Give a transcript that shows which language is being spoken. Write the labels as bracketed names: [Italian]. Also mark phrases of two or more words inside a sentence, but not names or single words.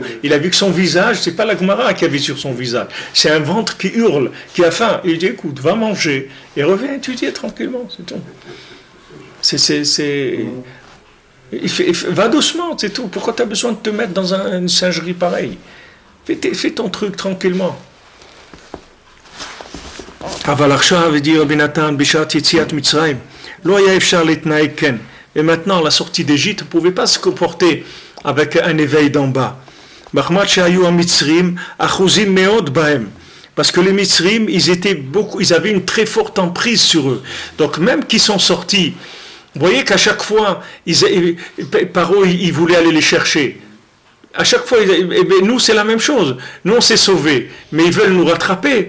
[French] Il a vu que son visage, c'est pas la Gemara qui avait sur son visage, c'est un ventre qui hurle, qui a faim. Il dit écoute, va manger et reviens étudier tranquillement, c'est tout. Va doucement, c'est tout. Pourquoi tu as besoin de te mettre dans une singerie pareille? Fais ton truc tranquillement. [Hebrew] אבל עכשיו, dit Rabbi Nathan, בשעת יציאת מצרים, לא היה אפשר להתנהג כן. [French] Et maintenant, la sortie d'Égypte ne pouvait pas se comporter avec un éveil d'en bas. [Hebrew] מחמד שהיו המצרים אחוזים מאוד בהם. [French] Parce que les Mitzrim, ils avaient une très forte emprise sur eux. Donc même qu'ils sont sortis, vous voyez qu'à chaque fois, Paro, ils voulaient aller les chercher. À chaque fois, nous, c'est la même chose. Nous, on s'est sauvés, mais ils veulent nous rattraper.